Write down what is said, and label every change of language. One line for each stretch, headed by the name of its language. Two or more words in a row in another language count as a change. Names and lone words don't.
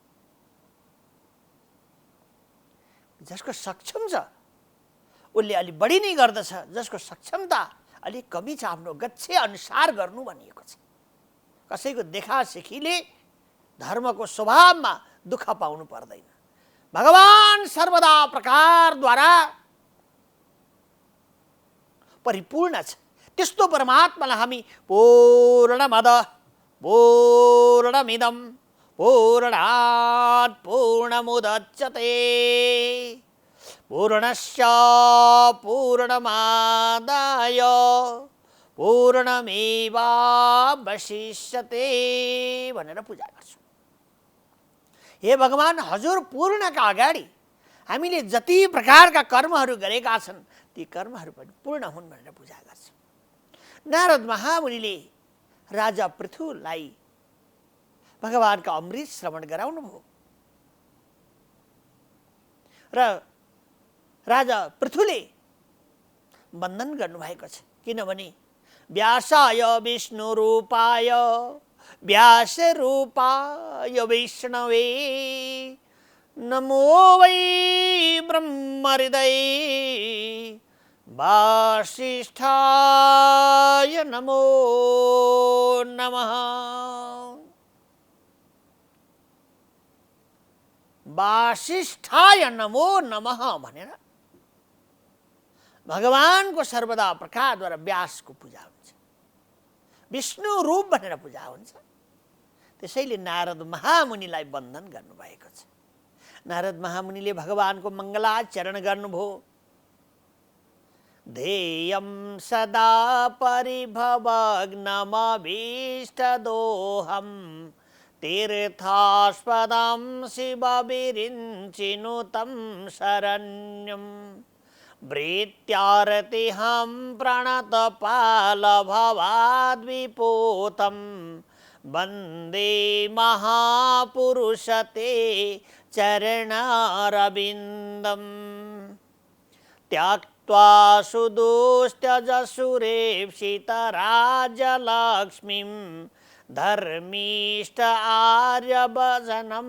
Nepali: जसको सक्षम छ उसले अलि बढी नै गर्दछ, जसको सक्षमता अलिक कमी छ आफ्नो गच्छे अनुसार गर्नु भनिएको छ। कसैको देखासेखीले धर्मको स्वभावमा दुःख पाउनु पर्दैन। भगवान सर्वदा प्रकारद्वारा परिपूर्ण छ। त्यस्तो परमात्मालाई हामी
Sanskrit: पूर्णमद पूर्णमिदं पूर्णात् पूर्णमुदच्यते पूर्णस्य पूर्णमादाय पूर्णमेवावशिष्यते
Nepali: भनेर पूजा गर्छौँ। हे भगवान, हजुर पूर्णका अगाडि हामीले जति प्रकारका कर्महरू गरेका छन् ती कर्महरू पनि पूर्ण हुन् भनेर पूजा गर्छौँ। नारद महामुनिले राजा पृथुलाई भगवानका अमृत श्रवण गराउनु भयो र राजा पृथुले वन्दन गर्नुभएको छ।
Sanskrit: किनभने व्यासाय विष्णुरूपाय व्यासरूपाय विष्णवे नमो वै ब्रह्महृदये वासिष्ठाय नमो नमः। वासिष्ठाय नमो नमः
Nepali: भनेर भगवानको सर्वदा प्रकारद्वारा व्यासको पूजा हुन्छ। विष्णु रूप भनेर पूजा हुन्छ। त्यसैले नारद महामुनिलाई वन्दन गर्नुभएको छ। नारद महामुनिले भगवानको मङ्गलाचरण गर्नुभयो।
Sanskrit: ध्येयं सदा परिभवग्नमभीष्टदोहं तीर्थास्पदं शिवविरिञ्चिनुतं शरण्यं वृत्यारतिहं प्रणतपालभवाद्विपूतं वन्दे महापुरुषते चरणारविन्दम् त्यक्त्वा सुदुस्त्यजसुरेप्सितराजलक्ष्मीं धर्मीष्ट आर्यभजनं।